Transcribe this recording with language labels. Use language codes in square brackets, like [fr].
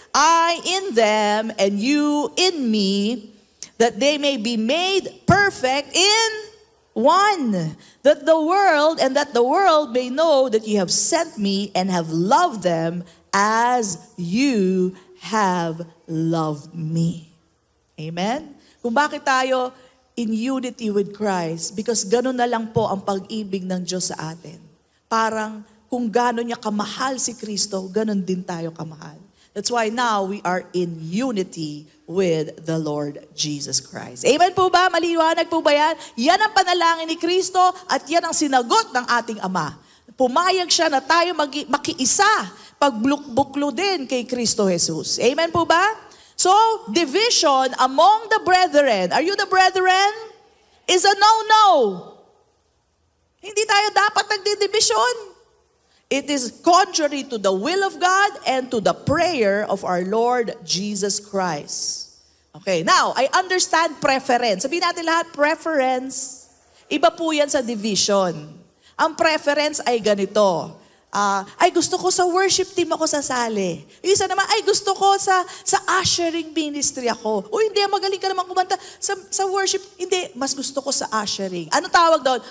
[en] I in them and you in me, that they may be made perfect in one. That the world may know that you have sent me and have loved them as you have loved me. Amen? [tl] Kung bakit tayo [en] in unity with Christ, because [tl] gano'n na lang po ang pag-ibig ng Diyos sa atin. Parang kung gano'n niya kamahal si Kristo, gano'n din tayo kamahal. [en] That's why now we are in unity with the Lord Jesus Christ. [tl] Amen po ba? Maliwanag po ba yan? Yan ang panalangin ni Kristo at yan ang sinagot ng ating Ama. Pumayag siya na tayo makiisa, pagbuklo din kay Kristo Jesus. Amen po ba? [en] So, division among the brethren, are you the brethren? Is a no-no. [tl] Hindi tayo dapat nagdidibisyon. [en] It is contrary to the will of God and to the prayer of our Lord Jesus Christ. Okay, now, I understand preference. [tl] Sabihin natin lahat, preference. Iba po yan sa division. Ang preference ay ganito. Ay gusto ko sa worship team ako sasali. Yung isa naman, ay gusto ko sa ushering ministry ako. O hindi, magaling ka naman kumanta sa worship. Hindi, mas gusto ko sa ushering. Ano tawag doon?